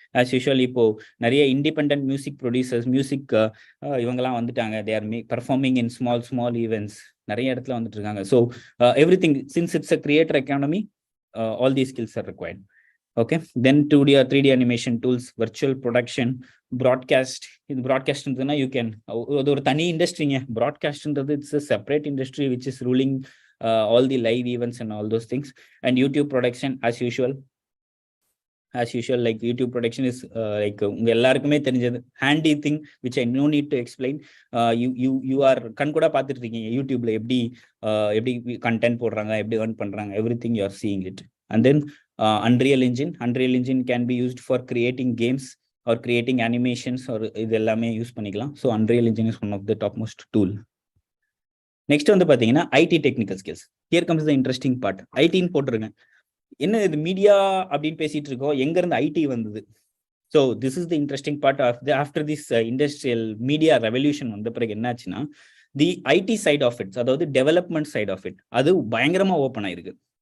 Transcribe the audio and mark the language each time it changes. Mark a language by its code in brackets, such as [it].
[ta] As usual இப்போ நிறைய independent music producers, music இவங்கெல்லாம் வந்துட்டாங்க. [en] they are performing in small events [ta] நிறைய இடத்துல வந்துட்டு இருக்காங்க. [en] So everything since it's a creator economy, all these skills are required. Okay, then 2D or 3D animation tools, virtual production, broadcast. In broadcast you can [ta] ஒரு தனி இண்டஸ்ட்ரிங்க broadcastன்றது. [en] It's a separate industry which is ruling all the live events and all those things. And YouTube production as usual like YouTube production is like [ta] உங்க எல்லாருக்குமே தெரிஞ்சது [en] handy thing which I no need to explain. [ta] You are கண் கூட பார்த்துட்டு இருக்கீங்க யூடியூப்ல எப்படி content போடுறாங்க, எப்படி earn பண்றாங்க, [en] everything you are seeing it. And then Unreal Engine can be used for creating games or creating animations or [ta] இது எல்லாமே யூஸ் பண்ணிக்கலாம். [en] So Unreal Engine is one of the topmost tool. [ta] Next வந்து பார்த்தீங்கன்னா ID technical skills. [en] Here comes the interesting part. [ta] ஐடின்னு போட்டிருங்க. என்ன இது media அப்படின்னு பேசிட்டு இருக்கோம், எங்க இருந்து ஐடி வந்தது? So this is the interesting part of the after this industrial media revolution வந்த பிறகு என்னாச்சுன்னா the IT side of it, அதாவது டெவலப்மெண்ட் சைட் ஆஃப் இட், அது பயங்கரமா ஓப்பன் ஆயிருக்கு.